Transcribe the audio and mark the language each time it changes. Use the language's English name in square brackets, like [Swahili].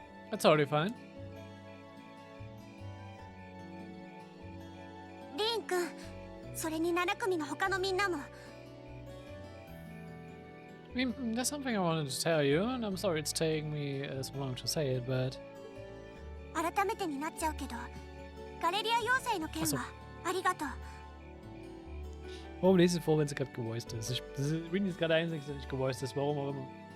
[English] That's totally fine. [Japanese] リン君、それに7組の他のみんなも。 [English] I mean, there's something I wanted to tell you, and I'm sorry it's taking me so long to say it, but... [Japanese] 改めてになっちゃうけど、ガレリア要塞の件はありがとう。 [German] Warum lese ich vor, wenn sie gerade gevoiced ist? Rini ist gerade der Einzige, der nicht gevoiced ist, warum auch immer.